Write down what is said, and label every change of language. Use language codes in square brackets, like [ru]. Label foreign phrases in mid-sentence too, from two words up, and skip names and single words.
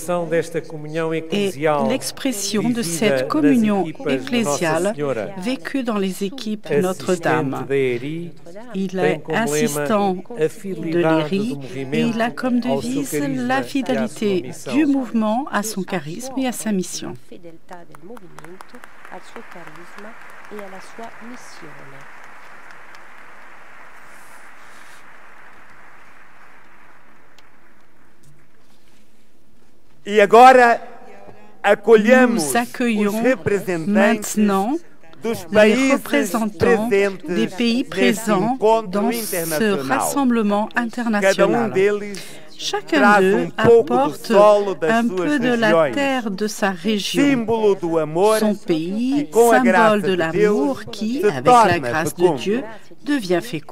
[fr] l'expression de cette communion ecclésiale vécue dans les équipes Notre-Dame. Il est assistant de l'IRI et il a comme devise la fidélité du mouvement à son charisme et à sa mission. [it] Fedeltà del movimento al suo carisma e alla sua missione. [pt] E agora acolhemos [fr] Nous accueillons [pt] os representantes [fr] maintenant [pt] dos [fr] les [pt] países [fr] représentants [pt] presentes [fr] des pays [pt] nesse [fr] présents [pt] encontro [fr] dans ce [pt] internacional. [fr] rassemblement [pt] Cada [fr] international. [pt] deles [fr] Chacun [pt] traz [fr] d'eux [pt] pouco do [fr] apporte [pt] solo das [fr] un [pt] suas [fr] peu de la [pt] regiões, [fr] terre de sa région, [pt] símbolo do amor [fr] son [pt] e [fr] pays, [pt] com a graça [fr] symbole de [pt] de [fr] l'amour [pt] Deus [fr] qui, [pt] se [fr] avec la [pt] torna [fr] grâce de [pt] fecundo. [fr] Dieu, devient fécond.